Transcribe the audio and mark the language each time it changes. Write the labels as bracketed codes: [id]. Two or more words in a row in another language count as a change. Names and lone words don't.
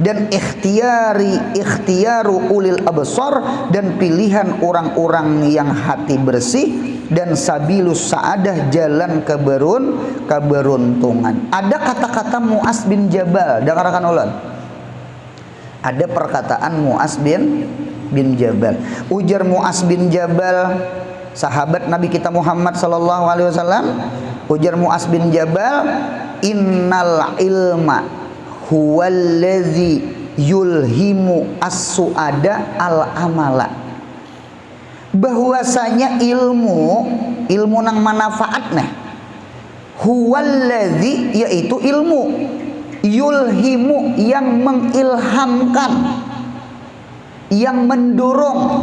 [bjn] dan [ar] اختيار أولي الأبصار, [bjn] dan pilihan orang-orang yang hati bersih, dan [ar] سبيل السعادة, [bjn] jalan keberuntungan. Ada kata-kata Mu'az bin Jabal, dengarkan ulun. Ada perkataan Mu'az bin Jabal. Ujar Mu'az bin Jabal, sahabat Nabi kita Muhammad [ar] صلى الله عليه وسلم. [bjn] Ujar Mu'az bin Jabal, [ar] إن العلم هو الذي يلهم السعداء العمل. [bjn] Bahwasanya ilmu nang manfaat nah, huwallazi, yaitu ilmu, yulhimu, yang mengilhamkan, yang mendorong.